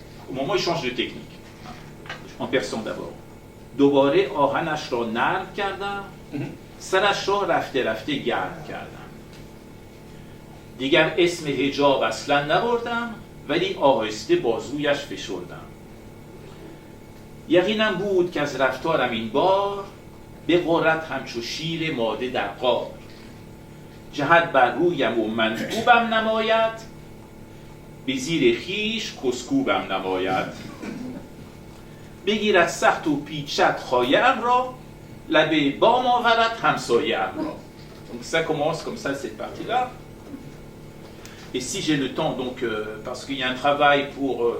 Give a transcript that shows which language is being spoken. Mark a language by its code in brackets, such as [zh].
[fr] Au moment où il change de technique, en persan d'abord. [fa] دوباره آهنش را نرم کردم سرش را رفته رفته گرم کردم دیگر اسم حجاب اصلا نبردم ولی آهسته بازویش فشردم یقینم بود که از رفتارم این بار به غرت همچو شیر ماده در غار جهت بر رویم و منکوبم نماید به زیر خویش کسکوبم نماید بگیرد سخت و پیچد خایه‌ام را لبه بام آورد همسایه‌ام را. [fr] Donc ça commence comme ça cette partie-là. Et si j'ai le temps, donc, parce qu'il y a un travail pour...